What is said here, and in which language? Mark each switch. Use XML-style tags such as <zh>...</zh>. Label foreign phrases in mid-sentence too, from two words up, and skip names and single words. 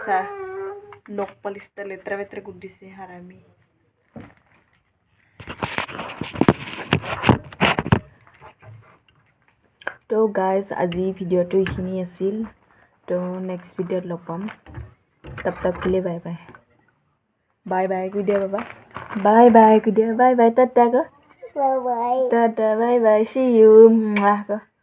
<as>চাহ নখ পালিচটা লেতেৰা বেতেৰা কৰি দিছে হাৰামি। তো গাইজ আজি ভিডিঅ'টো এইখিনি আছিল। তো নেক্সট ভিডিঅ'ত লগ পাম।</as> <hi>तब तक के लिए</hi> <en>bye bye. bye bye</en> <as>কৈ দিয়া বাবা।</as> <en>bye bye</en> <as>কৈ দিয়া।</as> <en>bye bye টাটা। টাটা bye bye. See you।</en>